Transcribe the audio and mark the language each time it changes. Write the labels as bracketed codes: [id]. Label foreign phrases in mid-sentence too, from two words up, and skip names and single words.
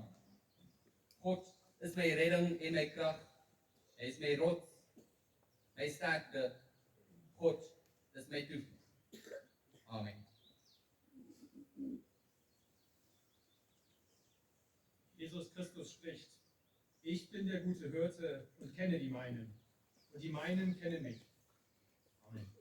[af] God is my redding en my krag. Hy is my rots, my sterkte. God is my toevlug. Amen. [de] Jesus Christus spricht: Ich bin der gute Hirte und kenne die meinen, und die meinen kennen mich. Amen.